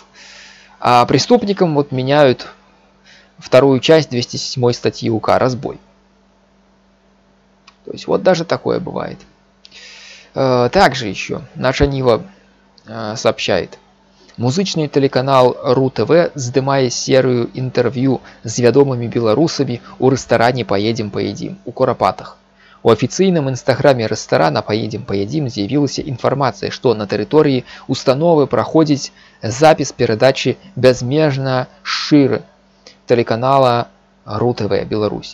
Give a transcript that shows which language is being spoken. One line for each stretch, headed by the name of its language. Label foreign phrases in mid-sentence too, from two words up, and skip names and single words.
Russian: А преступникам вот меняют 2-ю часть 207 статьи УК «Разбой». То есть вот даже такое бывает. Также еще наша Нива сообщает.
Belarusian: Музычный телеканал РУ-ТВ здымае серию інтэрв'ю з вядомымі беларусамі ў рэстаране «Поедем-поедим» у Курапатах. У афіцыйным інстаграме рэстарана «Поедем-поедим» з'явілася інфармацыя, што на тэрыторыі установы праходзіць запіс перадачы «Бязмежна шчыры» телеканала РУ-ТВ Беларусь.